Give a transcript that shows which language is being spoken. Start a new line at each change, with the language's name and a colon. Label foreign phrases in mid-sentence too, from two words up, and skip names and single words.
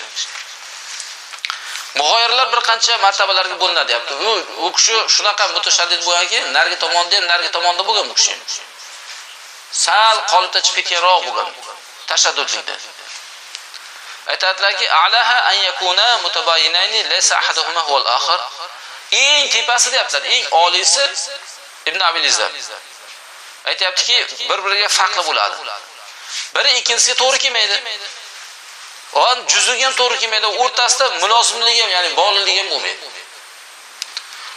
Uzbek: Mug'oyirlar bir qancha martabalarga bo'linadi deyapti. U kishi shunaqa mutashaddid bo'lganki, nargi tomonda ham, nargi tomonda bo'lgan bu kishi. Sal qolipda chiqib ketganroq bo'lgan. Tashaddudlikda. Aytadilarki,
Arabic: أعلاها أن يكون متباينين ليس أحدهما هو الآخر.
Uzbek: Eng tepasi deyaptilar, eng oliysi Ibn Abil Iz. Aytayaptiki, bir-biriga farqli bo'ladi. Biri ikkinchisiga to'g'ri kelmaydi. On juziga ham to'g'ri kelmaydi, o'rtasida mulozimligi ham, ya'ni bog'liqligi ham bo'lmaydi.